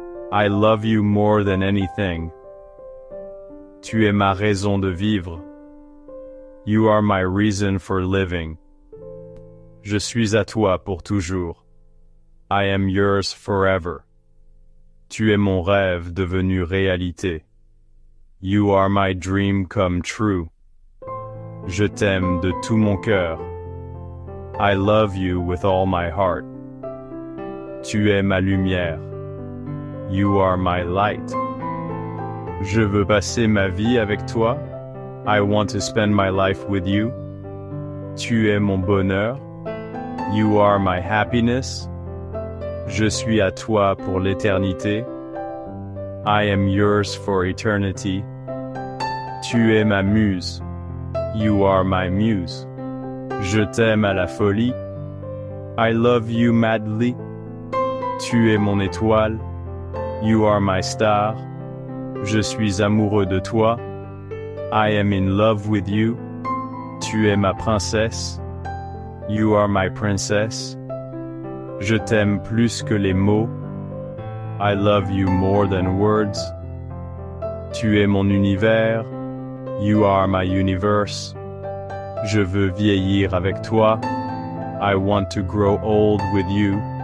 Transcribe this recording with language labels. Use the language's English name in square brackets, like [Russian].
[English] I love you more than anything. [French] Tu es ma raison de vivre. [English] You are my reason for living. [French] Je suis à toi pour toujours. [English] I am yours forever. [French] Tu es mon rêve devenu réalité. [English] You are my dream come true. [French] Je t'aime de tout mon cœur. [English] I love you with all my heart. [French] Tu es ma lumière. [English] You are my light. [French] Je veux passer ma vie avec toi. [English] I want to spend my life with you. [French] Tu es mon bonheur. [English] You are my happiness. [French] Je suis à toi pour l'éternité. [English] I am yours for eternity. [French] Tu es ma muse. [English] You are my muse. [French] Je t'aime à la folie. [English] I love you madly. [French] Tu es mon étoile. [English] You are my star. [French] Je suis amoureux de toi. [English] I am in love with you. [French] Tu es ma princesse. [English] You are my princess. [French] Je t'aime plus que les mots. [English] I love you more than words. [French] Tu es mon univers. [English] You are my universe. [French] Je veux vieillir avec toi. [English] I want to grow old with you.